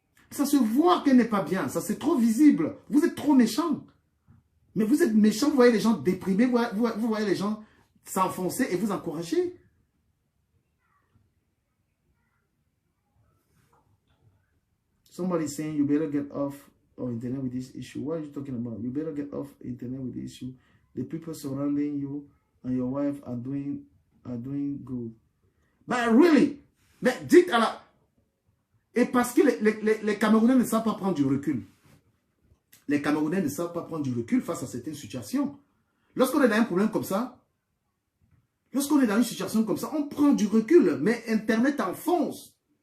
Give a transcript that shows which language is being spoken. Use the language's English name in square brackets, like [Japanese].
[French] Ça se voit qu'elle n'est pas bien. Ça c'est trop visible. Vous êtes trop méchant. Mais vous êtes méchant. Vous voyez les gens déprimés. Vous voyez les gens s'enfoncer et vous encourager. [English] Somebody saying you better get off internet with this issue. What are you talking about? You better get off internet with this issue. The people surrounding you and your wife are doing good. But really, [French] mais dites à la... Et parce que les Camerounais ne savent pas prendre du recul. Les Camerounais ne savent pas prendre du recul face à certaines situations. Lorsqu'on est dans un problème comme ça, lorsqu'on est dans une situation comme ça, on prend du recul, mais Internet enfonce.